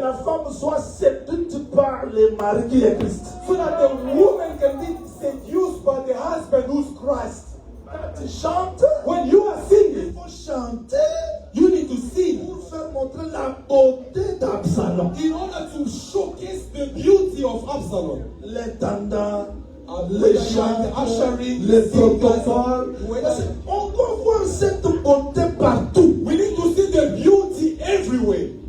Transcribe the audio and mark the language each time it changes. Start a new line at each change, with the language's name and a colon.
French: la femme soit séduite par le mari qui est Christ.
English: so that the woman can be seduced by the husband who's Christ.
French: Quand tu chantes,
English: When you are
French: il
English: singing,
French: faut chanter
English: you need to sing
French: pour faire montrer la beauté d'Absalom.
English: in order to showcase the beauty of Absalom.
French: Les tendants, Les les chants,
English: ushering,
French: les
English: singers,
French: protocoles.
English: whether-
French: Parce qu'on doit voir cette beauté partout.
English: We need to see the beauty everywhere.